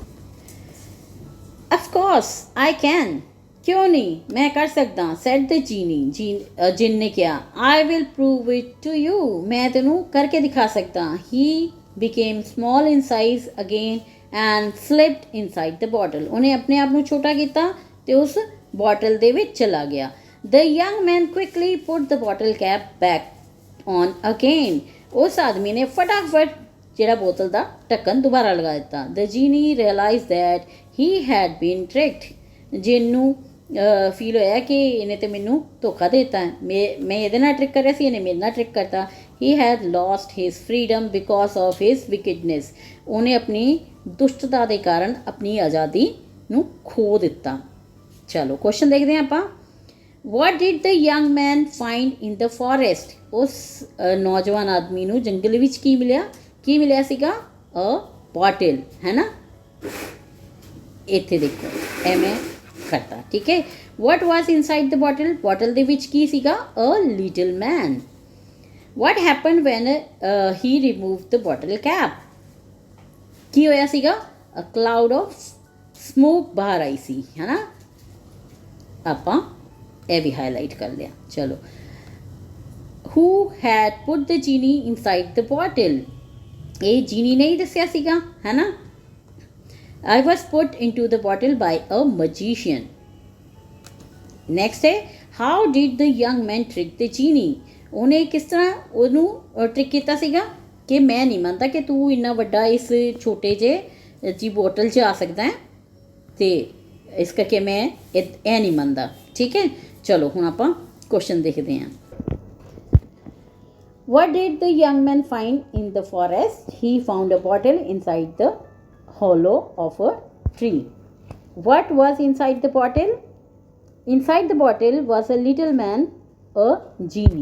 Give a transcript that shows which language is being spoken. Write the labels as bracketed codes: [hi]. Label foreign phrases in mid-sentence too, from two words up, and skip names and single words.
[en] Of course I can. [pa] ਕਿਉਂ ਨਹੀਂ, ਮੈਂ ਕਰ ਸਕਦਾ. [en] said the genie. [hi] जिन ने क्या? [en] I will prove it to you. [pa] ਮੈਂ ਤੈਨੂੰ ਕਰਕੇ ਦਿਖਾ ਸਕਦਾ. [en] He became small in size again and slipped inside the bottle. [hi] उन्हें अपने आप [pa] ਨੂੰ ਛੋਟਾ ਕੀਤਾ ਤੇ ਉਸ ਬੋਟਲ ਦੇ ਵਿੱਚ ਚਲਾ ਗਿਆ. [en] The young man quickly put the bottle cap back on again. [pa] ਉਸ ਆਦਮੀ ਨੇ ਫਟਾਫਟ ਜਿਹੜਾ ਬੋਤਲ ਦਾ ਢੱਕਣ ਦੁਬਾਰਾ ਲਗਾ ਦਿੱਤਾ. [en] The genie realized that he had been tricked. [pa] ਜਿਹਨੂੰ ਫੀਲ ਹੋਇਆ ਕਿ ਇਹਨੇ ਤੇ ਮੈਨੂੰ ਧੋਖਾ ਦੇ ਦਿੱਤਾ. ਮੈਂ ਇਹਦੇ ਨਾਲ ਟ੍ਰਿਕ ਕਰ ਰਿਹਾ ਸੀ, ਇਹਨੇ ਮੇਰੇ ਨਾਲ ਟ੍ਰਿਕ ਕਰਤਾ. [en] He had lost his freedom because of his wickedness. [pa] ਉਹਨੇ ਆਪਣੀ ਦੁਸ਼ਟਤਾ ਦੇ ਕਾਰਨ ਆਪਣੀ ਆਜ਼ਾਦੀ ਨੂੰ ਖੋ ਦਿੱਤਾ. ਚਲੋ ਕੁਐਸਚਨ ਦੇਖਦੇ ਹਾਂ ਆਪਾਂ. [en] What did the young man find in the forest? [pa] ਉਸ ਨੌਜਵਾਨ ਆਦਮੀ ਨੂੰ ਜੰਗਲ ਵਿੱਚ ਕੀ ਮਿਲਿਆ? ਕੀ ਮਿਲਿਆ ਸੀਗਾ? [en] A bottle, [pa] ਹੈ ਨਾ. ਇੱਥੇ ਦੇਖੋ ਐਵੇਂ ਕਰਤਾ, ਠੀਕ ਹੈ. [en] What was inside the bottle? [pa] ਬੋਟਲ ਦੇ ਵਿੱਚ ਕੀ ਸੀਗਾ? [en] A little man. What happened when he removed the bottle cap? [pa] ਕੀ ਹੋਇਆ ਸੀਗਾ? [en] A cloud of smoke [pa] ਬਾਹਰ ਆਈ ਸੀ, ਹੈ ਨਾ. ਆਪਾਂ ਇਹ ਵੀ ਹਾਈਲਾਈਟ ਕਰ ਲਿਆ. ਚਲੋ. [en] Who had put the genie inside the bottle? [pa] ਇਹ ਜੀਨੀ ਨੇ ਹੀ ਦੱਸਿਆ ਸੀਗਾ, ਹੈ ਨਾ. [en] I was put into the bottle by a magician. Next है, how did the young man trick the genie? [pa] ਉਹਨੇ ਕਿਸ ਤਰ੍ਹਾਂ ਉਹਨੂੰ ਟ੍ਰਿਕ ਕੀਤਾ ਸੀਗਾ ਕਿ ਮੈਂ ਨਹੀਂ ਮੰਨਦਾ ਕਿ ਤੂੰ ਇੰਨਾ ਵੱਡਾ ਇਸ ਛੋਟੇ ਜਿਹੇ ਜੀ ਬੋਟਲ 'ਚ ਆ ਸਕਦਾ ਹੈ ਤੇ ਇਸ ਕਰਕੇ ਮੈਂ ਇਹ ਨਹੀਂ ਮੰਨਦਾ. ਠੀਕ ਹੈ, ਚਲੋ ਹੁਣ ਆਪਾਂ [hi] क्वेश्चन देखते हैं. [en] What did the young man find in the forest? He found a bottle inside the hollow of a tree. What was inside the bottle? Inside the bottle was a little man, a genie.